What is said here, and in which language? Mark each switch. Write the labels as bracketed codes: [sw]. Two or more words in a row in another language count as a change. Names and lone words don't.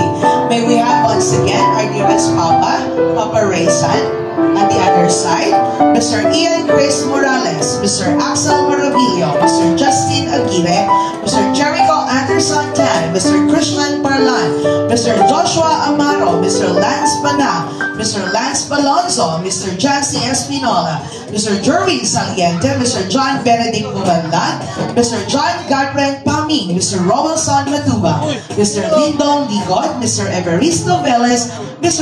[en] May we have once again our dearest Papa, Papa Raysan. At the other side, Mr. Ian Chris Morales, Mr. Axel Maravillo, Mr. Justin Aguirre, Mr. Jericho Anderson Tan, Mr. Christian Parlan, Mr. Joshua Amaro, Mr. Lance Bana, Mr. Lance Balonzo, Mr. Jancy Espinola, Mr. Jerwin Saliente, Mr. John Benedict Mubanlan, Mr. John Gadren Paming, Mr. Robinson Matuba, Mr. Lindon Ligot, Mr. Evaristo Velez, Mr.